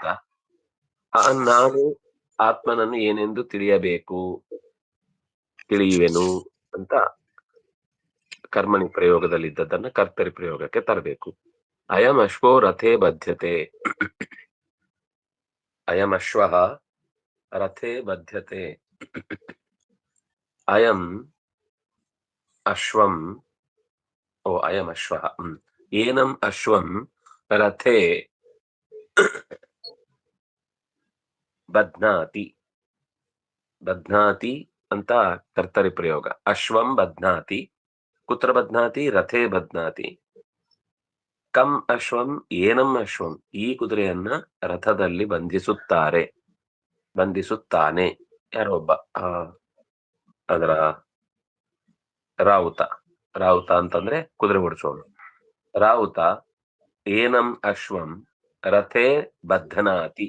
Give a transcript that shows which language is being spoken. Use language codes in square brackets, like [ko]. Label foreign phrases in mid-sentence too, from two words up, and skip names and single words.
[kn] ನಾನು ಆತ್ಮನನ್ನು ಏನೆಂದು ತಿಳಿಯುವೆನು ಅಂತ ಕರ್ಮಣಿ ಪ್ರಯೋಗದಲ್ಲಿದ್ದದನ್ನ ಕರ್ತರಿ ಪ್ರಯೋಗಕ್ಕೆ ತರಬೇಕು. [sa] ಅಯಂ ಅಶ್ವೋ ರಥೇ ಬದ್ಧತೆ. ಅಯಂ ಅಶ್ವಃ ರಥೇ ಬದ್ಧತೆ. ಅಯಂ ಅಶ್ವಂ, ಅಯಂ ಅಶ್ವಃ, ಏನಂ ಅಶ್ವಂ ರಥೇ ಬಧ್ನಾತಿ. [kn] ಬಧ್ನಾತಿ ಅಂತ ಕರ್ತರಿ ಪ್ರಯೋಗ. [sa] ಅಶ್ವಂ ಬಧ್ನಾತಿ. ಕುತ್ರ ಬಧ್ನಾತಿ? ರಥೇ ಬಧ್ನಾತಿ. ಕಂ ಅಶ್ವಂ ಏನಂ ಅಶ್ವಂ. [kn] ಈ ಕುದುರೆಯನ್ನ ರಥದಲ್ಲಿ ಬಂಧಿಸುತ್ತಾನೆ. ಯಾರೊಬ್ಬ ಅದರ ರಾವುತ. ರಾವುತ ಅಂತಂದ್ರೆ ಕುದುರೆ ಓಡಿಸೋನು. ರಾವುತ [sa] ಏನಂ ಅಶ್ವಂ ರಥೇ ಬಧ್ನಾತಿ.